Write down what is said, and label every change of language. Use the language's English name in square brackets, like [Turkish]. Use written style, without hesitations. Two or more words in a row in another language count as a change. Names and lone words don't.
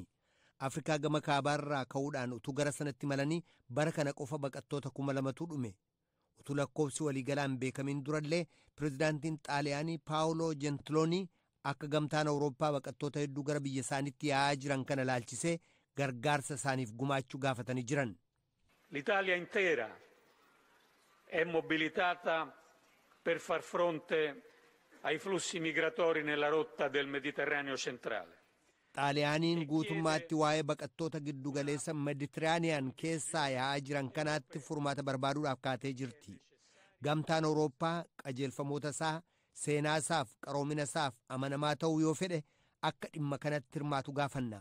[Oromo] Afrikaa gama kaabaarraa ka'uudhaan utuu gara sanatti malanii bara kana qofa baqattoota 2,000tu dhume. Utuu lakkoobsi waliigalaan beekamiin durallee pirezidaantiin Xaaliyaanii Paawuloo Jentiloonii akka gamtaan Awurooppaa baqattoota hedduu gara biyya isaaniitti yaa'aa jiran kana ilaalchisee gargaarsa isaaniif gumaachuu gaafatanii jiran. [Italian] L'Italia intera è mobilitata per far fronte ai flussi migratori nella rotta del Mediterraneo centrale. [Oromo] Xaaliyaaniin guutummaatti waa'ee baqattoota giddugaleessa Meeditiraaniyaan keessaa yaa'aa jiran kanaatti furmaata barbaaduudhaaf kaatee jirti. Gamtaan Awurooppaa qajeelfamoota isaa seenaa isaaf qaroomina isaaf amanamaa ta'uu yoo fedhe akka dhimma kanatti hirmaatu gaafanna.